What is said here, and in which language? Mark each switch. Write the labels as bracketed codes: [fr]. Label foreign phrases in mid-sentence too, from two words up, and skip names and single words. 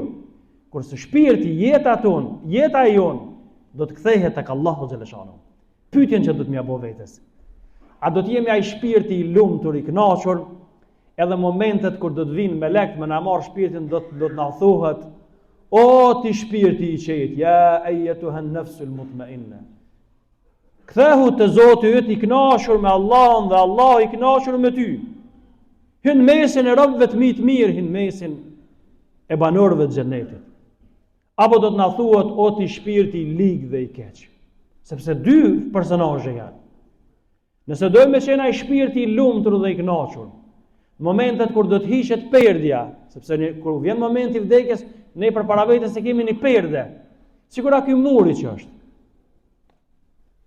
[sq] Kurse shpirti, jeta tonë, jeta e jonë, do të kthehet tek Allahu xhaleshanuhu. Pyetjen që do të më bëj vetes. A do të jemi ai shpirti i lumtur, i kënaqur, edhe momentet kur do të vinë melek me na marr shpirtin, do të na thuhet: "O ti shpirti i qetë, [ar] يا أيتها النفس المطمئنة." [sq] Kthehu te Zoti yt i kënaqur me Allahun dhe Allahu i kënaqur me ty. Hyn mesin e robëve të mirë, hyn mesin e banorëve të xhenetit. Apo do të na thuhet: "O ti shpirti i ligë dhe i keq." Sepse dy personazhe janë. Nëse dojmë me qenë ai shpirti i lumtur dhe i kënaqur, në momentet kur do të hiqet perdja, sepse kur vjen momenti i vdekjes, ne përpara vetes e kemi një perde, sikur ky muri që është.